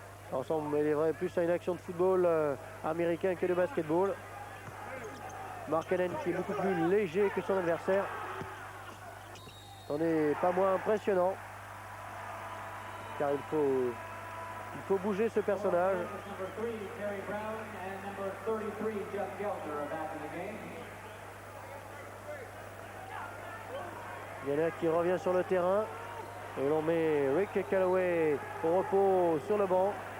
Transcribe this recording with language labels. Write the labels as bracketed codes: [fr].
[fr] Ça ressemble, il est vrai, plus à une action de football américain que de basketball. Markkanen qui est beaucoup plus léger que son adversaire. Ce n'est pas moins impressionnant. Car il faut Il faut bouger ce personnage. [en] Number 3, Terry Brown, and number 33, Jeff Geltner are back in the game. [fr] Il y en a qui revient sur le terrain. Et l'on met Rick Calloway au repos sur le banc.